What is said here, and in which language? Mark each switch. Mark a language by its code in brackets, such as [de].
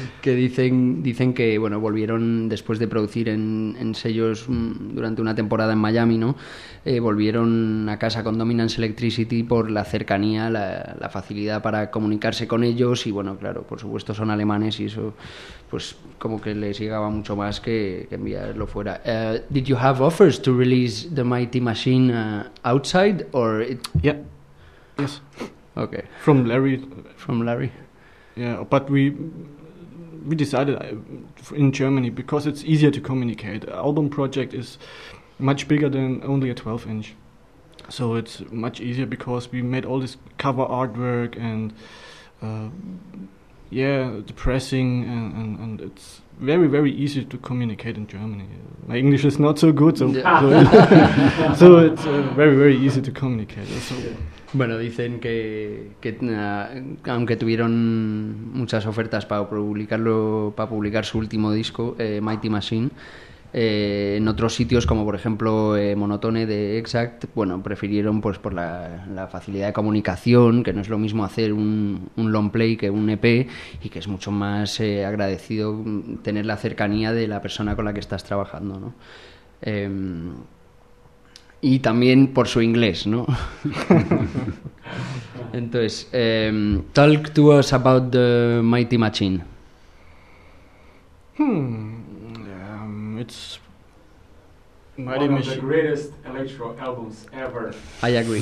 [es] Que dicen que bueno, volvieron después de producir en sellos durante una temporada en Miami, ¿no? Volvieron a casa con Dominance Electricity por la cercanía, la facilidad para comunicarse con ellos, y bueno, claro, por supuesto son alemanes, y eso pues como que les llegaba mucho más que enviarlo fuera. [en] Did you have offers to release the Mighty Machine outside or it... Yeah. Yes. Okay. From Larry. Yeah, but we decided in Germany because it's easier to communicate. Album project is much bigger than only a 12-inch, so it's much easier because we made all this cover artwork and the pressing and it's very, very easy to communicate in Germany. My English is not so good, so it's very, very easy to communicate. So. [es] Bueno, dicen que aunque tuvieron muchas ofertas para publicar su último disco, Mighty Machine, en otros sitios como por ejemplo Monotone de Exact, bueno, prefirieron pues por la facilidad de comunicación, que no es lo mismo hacer un long play que un EP, y que es mucho más agradecido tener la cercanía de la persona con la que estás trabajando, ¿no? Y también por su inglés, ¿no? Entonces, [en] talk to us about the Mighty Machine. It's Mighty one Machine. Of the greatest electro albums ever. I agree.